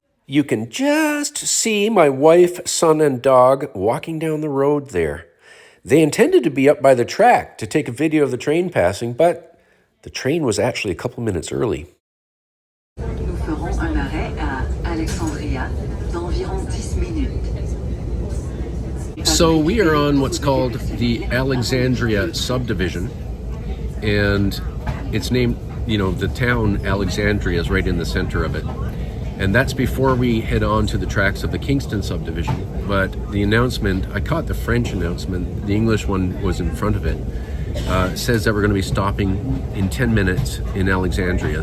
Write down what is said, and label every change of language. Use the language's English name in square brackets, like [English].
[English] You can just see my wife, son, and dog walking down the road there. They intended to be up by the track to take a video of the train passing, but the train was actually a couple minutes early. [French] Nous ferons un arrêt à Alexandria d'environ 10 minutes. [English] So we are on what's called the Alexandria subdivision, and it's named, you know, the town Alexandria is right in the center of it. And that's before we head on to the tracks of the Kingston subdivision. But the announcement, I caught the French announcement, the English one was in front of it, says that we're going to be stopping in 10 minutes in Alexandria.